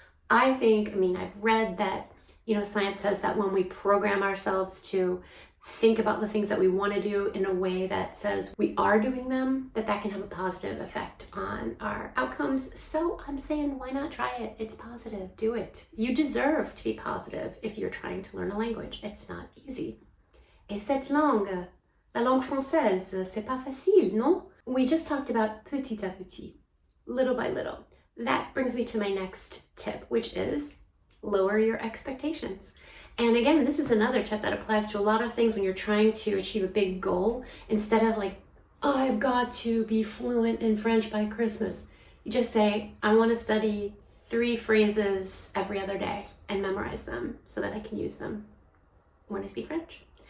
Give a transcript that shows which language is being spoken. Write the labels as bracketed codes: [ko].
[en] I've read that, science says that when we program ourselves to think about the things that we want to do in a way that says we are doing them, that can have a positive effect on our outcomes. So I'm saying, why not try it? It's positive. Do it. You deserve to be positive if you're trying to learn a language. It's not easy. [fr] Et cette langue, la langue française, c'est pas facile, non? [en] We just talked about [fr] petit à petit, [en] little by little. That brings me to my next tip, which is lower your expectations. And again, this is another tip that applies to a lot of things when you're trying to achieve a big goal. Instead of like, I've got to be fluent in French by Christmas, you just say, I want to study 3 phrases every other day and memorize them so that I can use them when I speak French.